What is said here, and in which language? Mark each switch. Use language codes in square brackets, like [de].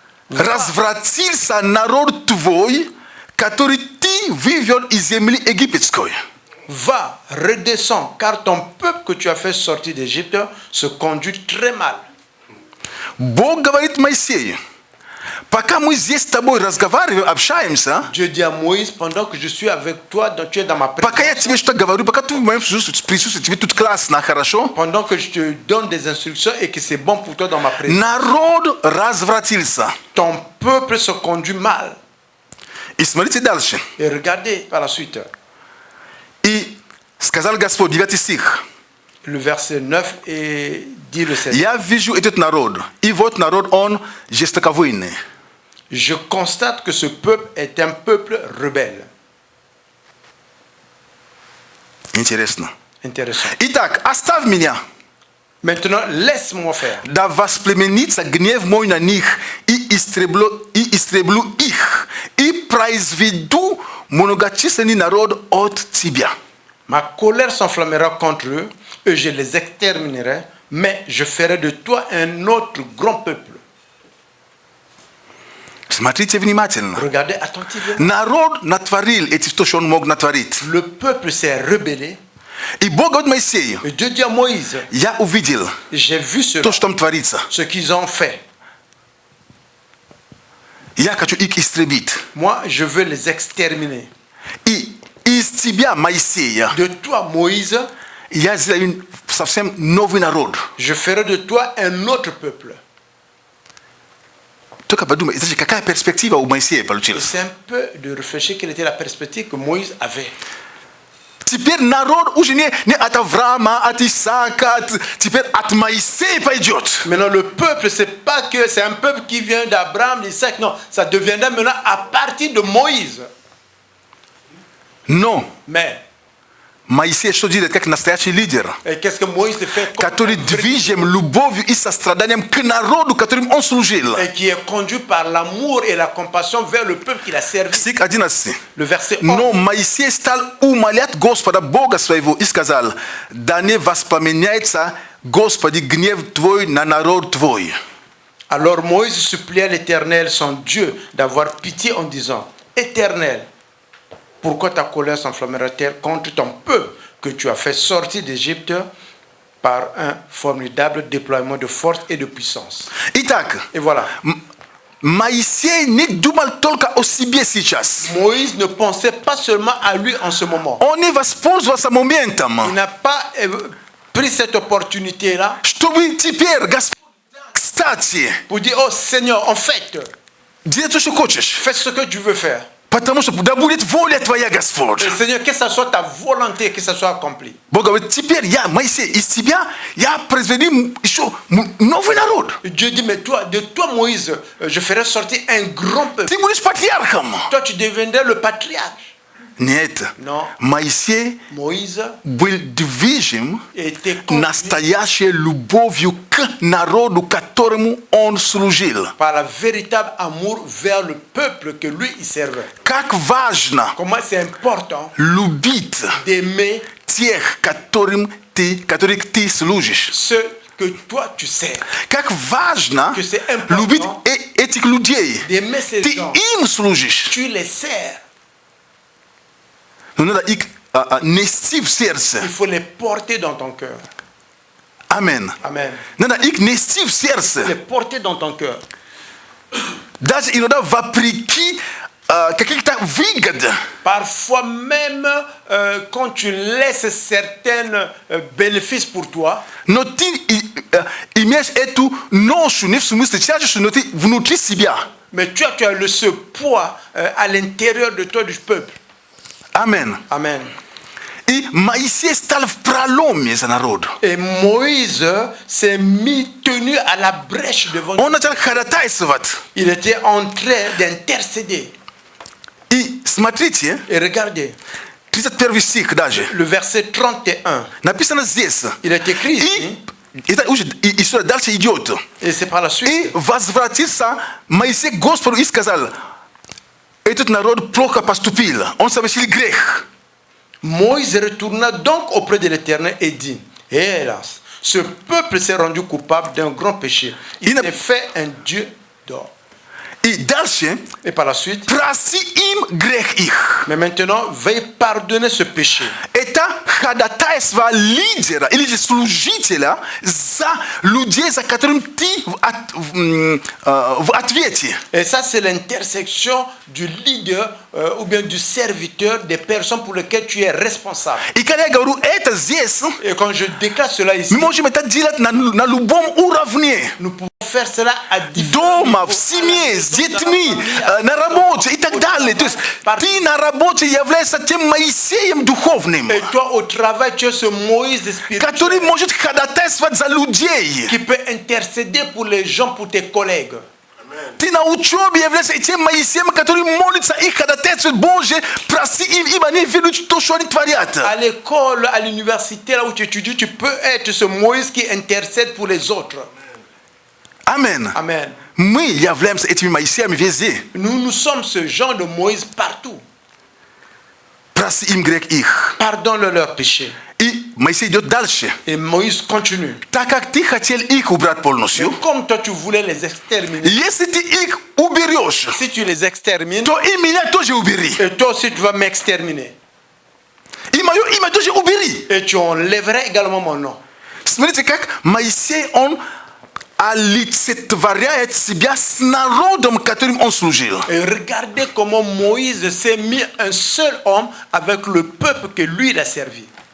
[ru] Razvratil sa narod tvoj, который ты вывел из земли египетской. [fr] Va, redescends, car ton peuple que tu as fait sortir d'Égypte se conduit très mal. [ru] Бог говорит Моисею, пока мы здесь с тобой разговариваем, общаемся, [fr] Dieu dit à Moïse, pendant que je suis avec toi, tu es dans ma présence. [ru] Пока я тебе что-то говорю, пока ты в моем присутствии, тебе тут классно, хорошо. [fr] Pendant que je te donne des instructions et que c'est bon pour toi dans ma présence. [ru] Народ развратился. [fr] Ton peuple se conduit mal. [ru] И смотрите дальше. [fr] Et regardez par la suite. [ru] И сказал Господь, 9 стих. [fr] Le verset 9 et dit le 7. [ru] Я вижу этот народ, и вот народ он жестоковыйный. [fr] Je constate que ce peuple est un peuple rebelle. [ru] Интересно. [fr] Intéressant. [ru] Итак, оставь меня. [fr] Maintenant, laisse-moi faire. [ru] Да воспламенится гнев мой на них, и истреблю их, и произведу многочисленный народ от тебя. [fr] Ma colère s'enflammera contre eux, et je les exterminerai, mais je ferai de toi un autre grand peuple. [ru] Смотрите внимательно. [fr] Regardez attentivement. [ru] Народ натворил эти, то, что он мог натворить. [fr] Le peuple s'est rebellé. [ru] И Бог говорит Моисею, [fr] et Dieu dit à Moïse, [ru] я увидел [fr] j'ai vu [ru] то, что там творится. [fr] Ce qu'ils ont fait. [ru] Я хочу их истребить. [fr] Moi, je veux les exterminer. [ru] И из тебя, Моисея, [fr] de toi, Moïse, [ru] я сделаю совсем новый народ. [fr] Je ferai de toi un autre peuple. [ru] Только подумай, какая перспектива у Моисея получилась? [fr] C'est un peu de réfléchir quelle était la perspective que Moïse avait. [ru] Теперь народ уже не от Авраама, от Исаака, теперь от Моисея пойдет. [fr] Maintenant le peuple, c'est pas que c'est un peuple qui vient d'Abraham, d'Isaac, non, ça deviendra maintenant à partir de Moïse. Non. Mais [ru] Моисей что делает как настоящий лидер, который движим любовью и состраданием к народу, которым он служил. [fr] Et qui est conduit par l'amour et la compassion vers le peuple qu'il a servi. [ru] Стих 11. [fr] Le verset 11. [ru] Но Моисей стал умолять Господа Бога своего и сказал: да не воспламеняется, Господи, гнев твой на народ твой. [fr] Alors Moïse supplia l'Éternel, son Dieu, d'avoir pitié en disant: Éternel, pourquoi ta colère s'enflammera-t-elle contre ton peuple que tu as fait sortir d'Égypte par un formidable déploiement de force et de puissance? [ru] Итак, [fr] et voilà. [ru] Моисей не думал только о себе сейчас. [fr] Moïse ne pensait pas seulement à lui en ce moment. [ru] Он не воспользовался моментом. [fr] Il n'a pas pris cette opportunité-là. [ru] Чтобы теперь Господь stație. [fr] Pour dire, oh Seigneur, en fait, Dire ce que tu fais ce que tu veux faire. [ru] Потому что да будет воля твоя, Господь. [fr] Seigneur, que ça soit ta volonté, que ça soit accompli. [ru] Бог говорит, теперь Моисей, из тебя я произведу еще новый народ. [fr] Dieu dit, mais toi, de toi, Moïse, je ferai sortir un grand peuple. [ru] Ты будешь патриархом. [fr] Toi, tu deviendrais le patriarche. [ru] Нет. [fr] Non. [ru] Моисей [fr] Moïse [ru] был движим [fr] était conduit [ru] настоящей любовью к народу, которому он служил. [fr] par la véritable amour vers le peuple que lui, il servait. [ru] Как важно [fr] Comment c'est important [ru] любить [fr] d'aimer [ru] тех, которых ты служишь. [fr] ceux que toi, tu sers. [ru] Как важно [fr] Que c'est important [ru] любить этих людей. [fr] d'aimer ces [ru] Ты [fr] gens. [ru] им служишь. [fr] Tu les sers. [ru] Но надо их нести в сердце. [fr] Il faut les porter dans ton cœur. [ru] Амен. [fr] Amen. [ru] Надо их нести в сердце. [fr] Les porter dans ton cœur. [ru] Даже иногда вопреки каких-то выгод. [fr] Parfois même quand tu laisses certains bénéfices pour toi, [ru] Но ты имеешь эту ношу, не в смысле тяжесть, но ты внутри себя. [fr] mais tu as ce poids à l'intérieur de toi du peuple. [ru] Амен. [fr] Amen. [ru] И Моисей стал в проломе за народ. [fr] Et Moïse s'est tenu à la brèche devant Dieu. [ru] Он начал ходатайствовать. [fr] Il était en train d'intercéder. [ru] И смотрите, [fr] Et regardez, [ru] 31 стих даже. [fr] le verset 31. [ru] Написано здесь. [fr] Il est écrit ici, [ru] И это уже история дальше идет. [fr] et c'est par la [ru] И [fr] suite. [ru] возвратился Моисей к Господу и сказал, этот народ плохо поступил, он совершил грех. [fr] Moïse retourna donc auprès de l'Éternel et dit, hélas, ce peuple s'est rendu coupable d'un grand péché. Il s'est fait un Dieu d'or. [ru] И дальше, [fr] Et par la suite, [ru] прости им грех их. [fr] mais maintenant, veuille pardonner ce péché. [ru] Это ходатайство лидера или же служителя за людей, за которым ты в ответе. [fr] Et ça, c'est l'intersection du leader ou bien du serviteur des personnes pour lesquelles tu es responsable. [ru] И когда я говорю это здесь, [fr] Et quand je déclare cela ici, [ru] мы можем это делать на любом уровне. [fr] nous pouvons faire cela à différents [ru] Дома, в [fr] niveaux. [ru] семье, с детьми, на работе и так далее. То есть ты на работе являешься тем Моисеем духовным, [fr] Et toi, au travail, tu es ce Moïse [ru] который [fr] spirituel [ru] может ходатайствовать за людей. [fr] qui peut intercéder pour les gens, pour tes collègues. [ru] Ты на учебе являешься тем Моисеем, который молится и ходатайствует, Боже, прости им, ибо они ведут то, что они творят. [fr] À l'école, à l'université, là où tu étudies, tu peux être ce Moïse qui intercède pour les autres. Amen. Amen. [ru] Мы являемся этими Моисеями везде. [fr] Nous sommes ce genre de Moïse partout. [ru] Прости им грех их. [fr] Pardonne leurs péchés. [ru] И Моисей идет дальше. [fr] Et Moïse continue. [ru] Так как ты хотел их убрать полностью, [fr] Comme toi, tu voulais les exterminer. [ru] если ты их уберешь, [fr] Si tu les extermines, [ru] то и меня тоже убери. [fr] et toi aussi, tu vas m'exterminer. [ru] И мое имя тоже убери. [fr] Et tu enlèverais également mon nom. [ru] Смотрите, как Моисей, он олицетворяет себя с народом, которым он служил. [fr] Et regardez comment Moïse s'est mis un seul homme avec le peuple que lui, il a servi.